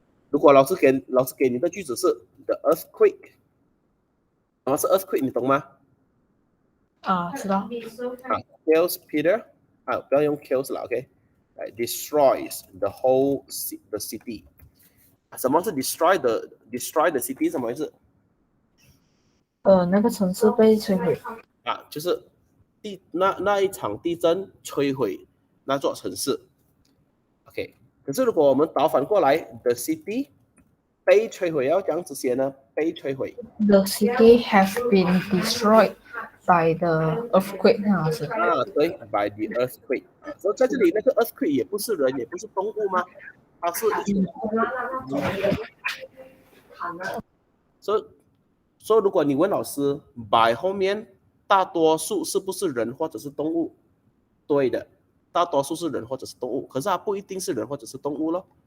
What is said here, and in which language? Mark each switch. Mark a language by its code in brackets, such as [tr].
[zh] 如果老师给你的句子是 the earthquake， 然后是 earthquake， 你懂吗？知道。 [en] kills Peter， [zh] 不要用 [en] kills 了 ，OK，destroys the whole the city。 [zh] 什么是 destroy the city？什么意思？那个城市被摧毁。就是那一场地震摧毁那座城市。 OK， 可是如果我们倒反过来 ，the city 被摧毁要这样子写呢？被摧毁。 [en] The city has been destroyed by the earthquake， [zh] 老师。对 ， [en] by the earthquake。 [zh] 所以在这里那个 earthquake 也不是人，也不是动物吗？它是一种。所以如果你问老师 by 后面大多数是不是人或者是动物？对的，大多数是人或者是动物，可是它不一定是人或者是动物咯。